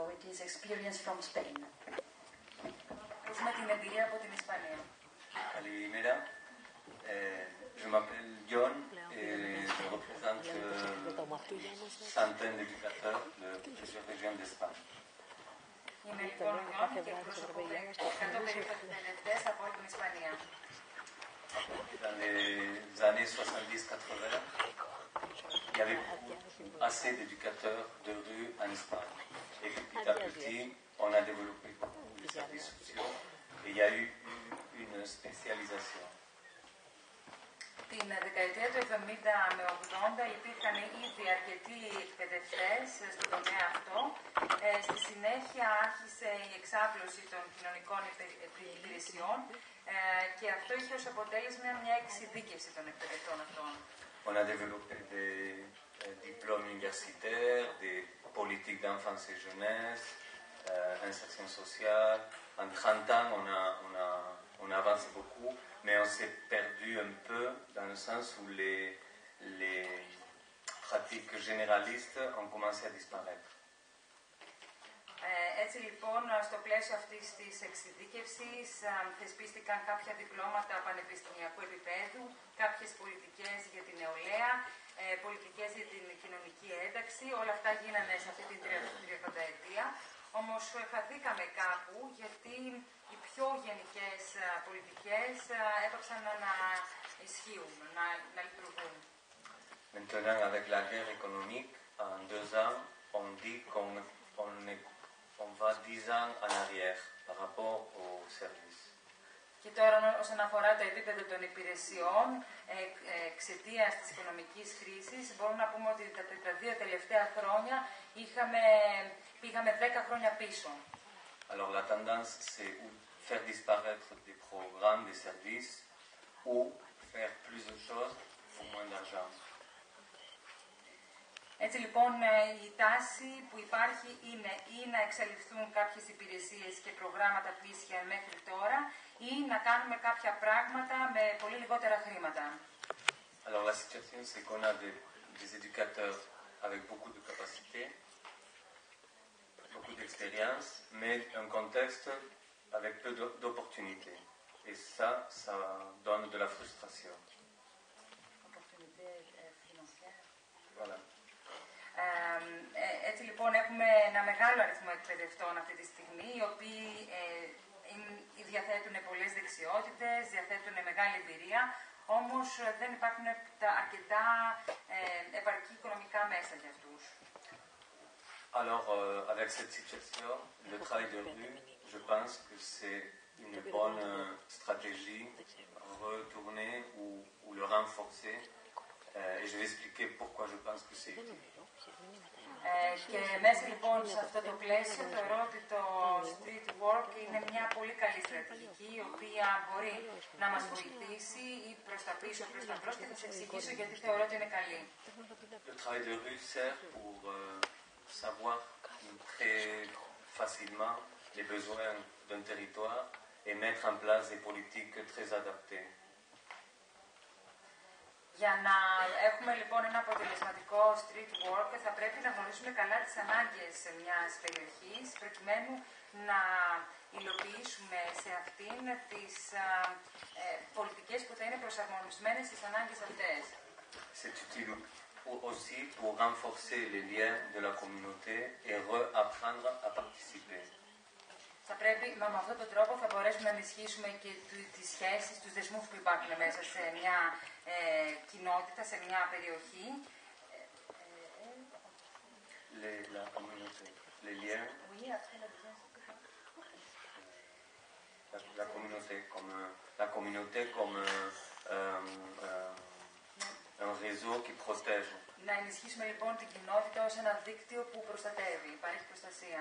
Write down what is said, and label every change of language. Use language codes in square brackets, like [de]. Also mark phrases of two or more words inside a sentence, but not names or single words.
[en] his experience from Spain. [el] Ακούσουμε την εμπειρία από την Ισπανία. Καλημέρα. [fr] Je m'appelle John et je représente centaines d'éducateurs de plusieurs régions d'Espagne. [el] Είμαι λοιπόν ο Γιώργο και εκπροσωπώ 100 περίπου εκπαιδευτές από όλη την Ισπανία. [fr] Dans les années 70-80, il y avait assez d'éducateurs de rue en Espagne. Et petit à petit, on a développé beaucoup de services sociaux et il y a eu une spécialisation. [el] Την δεκαετία του 70 με 80 υπήρχαν ήδη αρκετοί εκπαιδευτές στον τομέα αυτό. Στη συνέχεια άρχισε η εξάπλωση των κοινωνικών υπηρεσιών και αυτό είχε ως αποτέλεσμα μια εξειδίκευση των εκπαιδευτών αυτών. [fr] On a développé des diplômes universitaires, des politiques d'enfance et jeunesse, insertion sociale. En 30 ans, on a avancé beaucoup, mais on s'est perdu un peu dans le sens où les pratiques généralistes ont commencé à disparaître. [el] Έτσι λοιπόν, στο πλαίσιο αυτής της εξειδίκευσης θεσπίστηκαν κάποια διπλώματα πανεπιστημιακού επίπεδου, κάποιες πολιτικές για την νεολαία, πολιτικές για την κοινωνική ένταξη. Όλα αυτά γίνανε σε αυτή την 30ετία. Όμως χαθήκαμε κάπου γιατί οι πιο γενικές πολιτικές έπαψαν να ισχύουν, να λειτουργούν. [fr] Maintenant, avec la guerre économique, en 2 ans, on dit qu'on va 10 ans en arrière par rapport aux services. [el] Και τώρα, όσον αφορά το επίπεδο των υπηρεσιών, εξαιτίας της οικονομικής κρίσης, μπορούμε να πούμε ότι τα 2 τελευταία χρόνια πήγαμε 10 χρόνια πίσω. [fr] Alors la tendance, c'est faire disparaître des programmes, des services, ou faire plus de choses pour moins d'argent. [el] Έτσι λοιπόν η τάση που υπάρχει είναι ή να εξαλειφθούν κάποιες υπηρεσίες και προγράμματα που ίσχυαν μέχρι τώρα ή να κάνουμε κάποια πράγματα με πολύ λιγότερα χρήματα. [fr] Alors la situation c'est qu'on a des éducateurs avec beaucoup de capacités, beaucoup d'expérience, mais un contexte avec peu d'opportunités. Et ça donne de la frustration. Voilà. [el] Έτσι λοιπόν έχουμε ένα μεγάλο αριθμό εκπαιδευτών αυτή τη στιγμή, οι οποίοι διαθέτουν πολλές δεξιότητες, διαθέτουν μεγάλη εμπειρία, όμως δεν υπάρχουν αρκετά επαρκή οικονομικά μέσα για αυτούς. [fr] Alors, avec cette situation, le travail de rue, je pense que c'est une bonne stratégie, retourner ou le renforcer. Et je vais expliquer pourquoi je pense que c'est utile. [el] Και μέσα λοιπόν σε αυτό το πλαίσιο θεωρώ ότι το [en] street work [el] είναι μια πολύ καλή στρατηγική η οποία μπορεί να μας βοηθήσει ή προς τα πίσω, προς τα μπρος και θα σας εξηγήσω γιατί θεωρώ ότι είναι καλή. [fr] Le travail de rue sert pour savoir très facilement les besoins d'un territoire et mettre en place des politiques très adaptées. [el] Για να έχουμε λοιπόν ένα αποτελεσματικό [en] street work [el] θα πρέπει να γνωρίσουμε καλά τις ανάγκες μιας περιοχής προκειμένου να υλοποιήσουμε σε αυτήν τις πολιτικές που θα είναι προσαρμοσμένες στις ανάγκες αυτές. [fr] C'est utile aussi pour renforcer les liens de la communauté et réapprendre à participer. [el] Θα πρέπει, με αυτόν τον τρόπο θα μπορέσουμε να ενισχύσουμε και τις σχέσεις, τους δεσμούς που υπάρχουν μέσα σε μια κοινότητα, σε μια περιοχή. [fr] La communauté, les liens. Oui, après la deuxième. La communauté comme un réseau qui protège. [el] Να ενισχύσουμε λοιπόν την κοινότητα ως ένα δίκτυο που προστατεύει, παρέχει προστασία.